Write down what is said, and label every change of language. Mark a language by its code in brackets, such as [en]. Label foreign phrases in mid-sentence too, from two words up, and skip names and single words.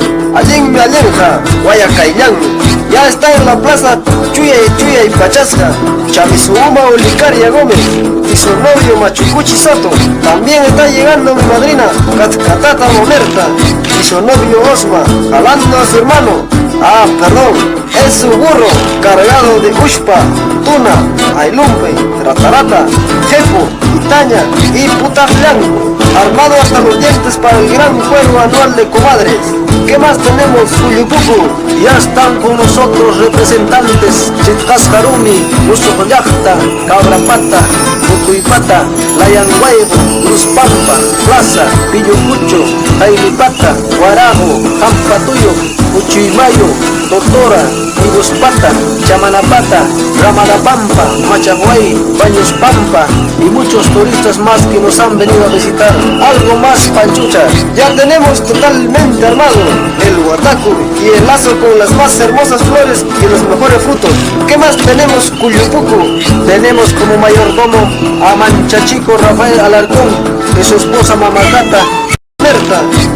[es] Allí en mi alerja, Guayacaillán, ya está en la plaza Chuya y Pachasca, Chamizuuma Olicaria Gómez y su novio Machucuchi Soto. También está llegando mi madrina Catata Momerta y su novio Osma, jalando a su hermano. Es su burro cargado de ushpa, tuna, ailumpe, tratarata, jepo, itaña y putaflán, armado hasta los dientes para el gran juego anual de comadres. ¿Qué más tenemos, Cuyupuco? Ya están con nosotros representantes Chitcascarumi, Usocollacta, Cabrapata, Putuipata, Layanguaybo, Cruzpampa, Plaza, Pillucucho, Jailipata, Guarajo, Jampatuyo, Uchimayo, Totora, Ibuspata, Chamanapata, Ramadapampa, Machaguay, Baños Pampa y muchos turistas más que nos han venido a visitar. Algo más, Panchucha, ya tenemos totalmente armado el huataco y el lazo con las más hermosas flores y los mejores frutos. ¿Qué más tenemos, Cuyupuco? Tenemos como mayordomo a Manchachico Rafael Alarcón y su esposa Mamacata Berta,